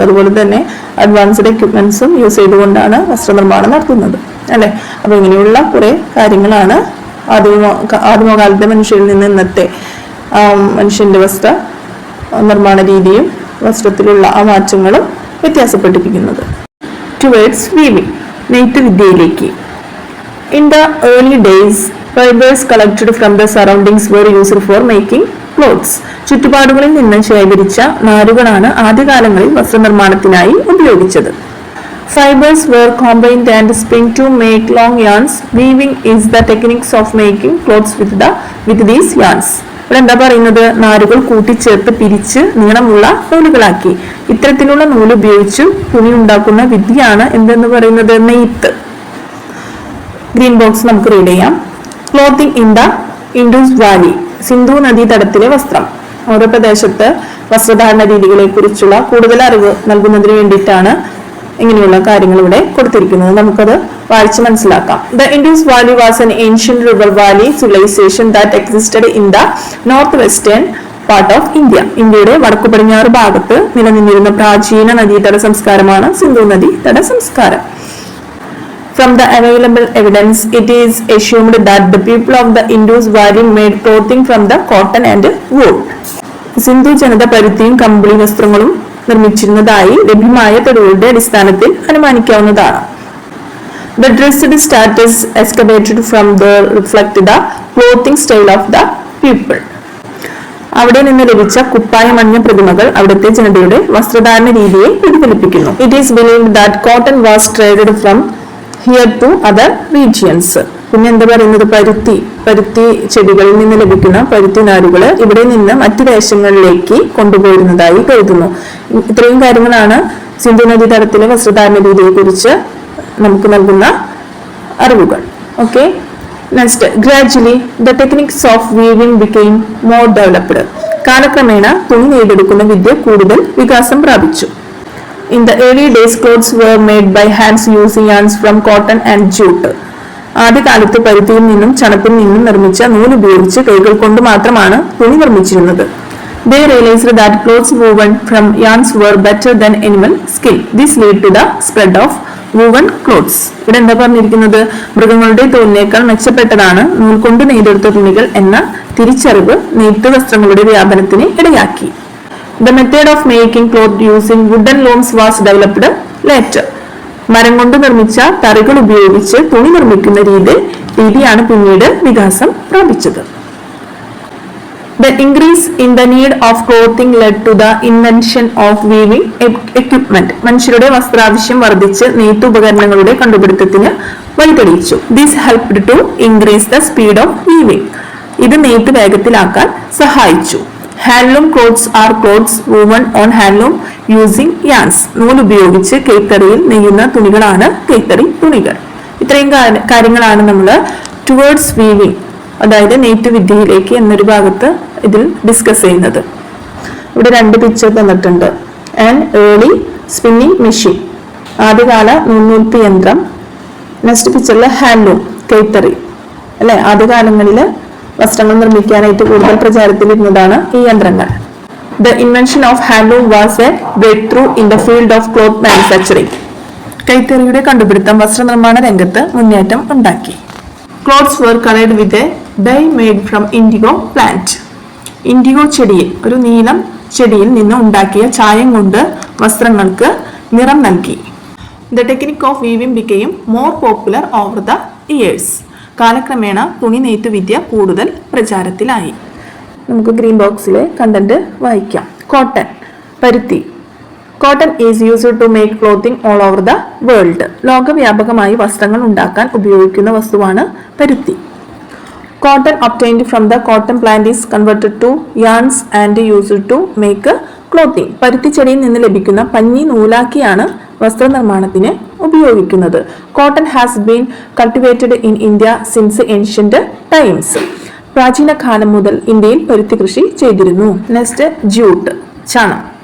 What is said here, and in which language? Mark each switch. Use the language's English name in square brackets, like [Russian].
[Malayalam] അതുപോലെ തന്നെ advanced എക്യുപ്മെന്റ്സും use ചെയ്തുകൊണ്ടാണ് വസ്ത്രനിർമ്മാണം നടത്തുന്നത് അല്ലെ? അപ്പൊ ഇങ്ങനെയുള്ള കുറെ കാര്യങ്ങളാണ് ആദിമകാലത്തെ മനുഷ്യരിൽ നിന്ന് ഇന്നത്തെ മനുഷ്യന്റെ വസ്ത്ര നിർമ്മാണ രീതിയും വസ്ത്രത്തിലുള്ള ആ മാറ്റങ്ങളും വ്യത്യാസപ്പെട്ടിരിക്കുന്നത്. [English] towards weaving, [Malayalam] നെയ്ത്ത് വിദ്യയിലേക്ക്. [English] In the early days, fibers collected from the surroundings were used for making clothes. [Malayalam] ചുറ്റുപാടുകളിൽ നിന്ന് ശേഖരിച്ച നാരുകളാണ് ആദ്യകാലങ്ങളിൽ വസ്ത്രനിർമ്മാണത്തിനായി ഉപയോഗിച്ചത്. [English] Fibers were combined and spun to make long yarns. Weaving is the techniques of making clothes with these yarns. [Malayalam] ഇവിടെ എന്താ പറയുന്നത്? നാരുകൾ കൂട്ടിച്ചേർത്ത് പിരിച്ച് നീളമുള്ള നൂലുകളാക്കി. ഇത്തരത്തിലുള്ള നൂല് ഉപയോഗിച്ച് തുണി ഉണ്ടാക്കുന്ന വിദ്യയാണ് എന്തെന്ന് പറയുന്നത്? നെയ്ത്ത്. ഗ്രീൻ ബോക്സ് നമുക്ക് റീഡ് ചെയ്യാം. [English] clothing in the Indus valley, [Malayalam] Sindhu നദീതടത്തിലെ വസ്ത്രം. ഓരോ പ്രദേശത്ത് വസ്ത്രധാരണ രീതികളെ കുറിച്ചുള്ള കൂടുതൽ അറിവ് നൽകുന്നതിന് വേണ്ടിയിട്ടാണ് ഇങ്ങനെയുള്ള കാര്യങ്ങൾ ഇവിടെ കൊടുത്തിരിക്കുന്നത്. നമുക്കത് വായിച്ച് മനസ്സിലാക്കാം. [English] The Indus valley was an ancient river valley civilization that existed in the northwestern part of India. [Malayalam] ഇന്ത്യയുടെ വടക്കു പടിഞ്ഞാറ് ഭാഗത്ത് നിലനിന്നിരുന്ന പ്രാചീന നദീതട സംസ്കാരമാണ് സിന്ധു നദീതട സംസ്കാരം. [English] From the available evidence, it is assumed that the people of the Indus Valley made clothing from the cotton and wool. [Malayalam] Sindhu ജനത പരുത്തിയും കമ്പിളി വസ്ത്രങ്ങളും നിർമ്മിച്ചിരുന്നതായി ലഭ്യമായ തെളിവുകളുടെ അടിസ്ഥാനത്തിൽ അനുമാനിക്കാവുന്നതാണ്. [English] The dressed status excavated from there reflect the clothing style of the people. [Malayalam] അവിടെ നിന്ന് ലഭിച്ച കുപ്പായമണിഞ്ഞ പ്രതിമകൾ അവിടുത്തെ ജനതയുടെ വസ്ത്രധാരണ രീതിയെ പ്രതിഫലിപ്പിക്കുന്നു. [English] It is believed that cotton was traded from here to other regions. [Malayalam] പിന്നെ എന്താ പറയുന്നത്? പരുത്തി ചെടികളിൽ നിന്ന് ലഭിക്കുന്ന പരുത്തി നാരുകൾ ഇവിടെ നിന്ന് മറ്റു ദേശങ്ങളിലേക്ക് കൊണ്ടുപോയിരുന്നതായി കരുതുന്നു. ഇത്രയും കാര്യങ്ങളാണ് സിന്ധു നദീതടത്തിലെ വസ്ത്രധാരണ രീതിയെ കുറിച്ച് നമുക്ക് നൽകുന്ന അറിവുകൾ. [English] Okay, next. Gradually the techniques of weaving became more developed. [Malayalam] കാലക്രമേണ തുണി നെയ്തെടുക്കുന്ന വിദ്യ കൂടുതൽ വികാസം പ്രാപിച്ചു. [English] In the early days, clothes were made by hands using yarns from cotton and jute. [Malayalam] ആദ്യകാലത്ത് പരുത്തിയിൽ നിന്നും ചണത്തിൽ നിന്നും നിർമ്മിച്ച നൂല് ഉപയോഗിച്ച് കൈകൾ കൊണ്ട് മാത്രമാണ് തുണി നിർമ്മിച്ചിരുന്നത്. [English] They realized that clothes woven from yarns were better than animal skin. This led to the spread of woven clothes. [Malayalam] ഇവിടെ എന്താ പറഞ്ഞിരിക്കുന്നത്? മൃഗങ്ങളുടെ തോലിനേക്കാൾ മെച്ചപ്പെട്ടതാണ് നൂൽ കൊണ്ട് നെയ്തെടുത്ത തുണികൾ എന്ന തിരിച്ചറിവ് നെയ്ത്ത് വസ്ത്രങ്ങളുടെ വ്യാപനത്തിന് ഇടയാക്കി. [English] The method of making cloth using wooden looms was developed later. [Malayalam] മരം കൊണ്ട് നിർമ്മിച്ച തറികൾ ഉപയോഗിച്ച് തുണി നിർമ്മിക്കുന്ന രീതിയാണ് പിന്നീട് വികാസം പ്രാപിച്ചത്. [English] The increase in the need of clothing led to the invention of weaving equipment. [Malayalam] മനുഷ്യരുടെ വസ്ത്രാവശ്യം വർദ്ധിച്ച് നെയ്ത്ത് ഉപകരണങ്ങളുടെ കണ്ടുപിടുത്തത്തിന് വഴിതെളിയിച്ചു. [English] This helped to increase the speed of weaving. [Malayalam] ഇത് നെയ്ത്ത് വേഗത്തിലാക്കാൻ സഹായിച്ചു. [English] Handloom clothes are clothes woven on handloom using yarns. [Malayalam] നൂൽ ഉപയോഗിച്ച് കൈത്തറിയിൽ നെയ്യുന്ന തുണികളാണ് കൈത്തറി തുണികൾ. ഇത്രയും കാര്യങ്ങളാണ് നമ്മൾ ടുവേർഡ്സ് വീവിംഗ് അതായത് നെയ്ത്ത് വിദ്യയിലേക്ക് എന്നൊരു ഭാഗത്ത് ഇതിൽ ഡിസ്കസ് ചെയ്യുന്നത്. ഇവിടെ 2 പിക്ചർ തന്നിട്ടുണ്ട്. [English] and early spinning machine, [Malayalam] ആദ്യകാല നൂൽനൂൽപ്പ് യന്ത്രം. നെക്സ്റ്റ് പിക്ചറിൽ ഹാൻഡ്ലൂം, കൈത്തറി അല്ലെ, ആദ്യകാലങ്ങളിൽ വസ്ത്രങ്ങൾ നിർമ്മിക്കാനായിട്ട് കൂടുതൽ പ്രചാരത്തിലിരുന്നതാണ് ഈ യന്ത്രങ്ങൾ. [English] The invention of handloom was a breakthrough in the field of cloth manufacturing. [Malayalam] കൈത്തറിയുടെ കണ്ടുപിടുത്തം വസ്ത്രനിർമ്മാണ രംഗത്ത് മുന്നേറ്റം ഉണ്ടാക്കി. [English] Clothes were colored with a dye made from indigo plant. [Malayalam] IndiGo ചെടിയിൽ, ഒരു നീലം ചെടിയിൽ നിന്ന് ഉണ്ടാക്കിയ ചായം കൊണ്ട് വസ്ത്രങ്ങൾക്ക് നിറം നൽകി. [English] The technique of weaving became more popular over the years. [Malayalam] കാലക്രമേണ തുണി നെയ്ത്ത് വിദ്യ കൂടുതൽ പ്രചാരത്തിലായി. നമുക്ക് ഗ്രീൻ ബോക്സിലെ കണ്ടന്റ് വായിക്കാം. കോട്ടൺ, പരുത്തി. [English] Cotton is used to make clothing all over the world. [Malayalam] ലോകവ്യാപകമായി വസ്ത്രങ്ങൾ ഉണ്ടാക്കാൻ ഉപയോഗിക്കുന്ന വസ്തുവാണ് പരുത്തി. [English] Cotton obtained from the cotton plant is converted to yarns and used to make clothing. [Malayalam] പരുത്തി ചെടിയിൽ നിന്ന് ലഭിക്കുന്ന പഞ്ഞി നൂലാക്കിയാണ് വസ്ത്രനിർമ്മാണത്തിന് ഉപയോഗിക്കുന്നത്. [English] Cotton has been cultivated in India since ancient times. [Malayalam] പ്രാചീന കാലം മുതൽ ഇന്ത്യയിൽ പരുത്തി കൃഷി ചെയ്തിരുന്നു. നെക്സ്റ്റ് ജൂട്ട്, ചണം.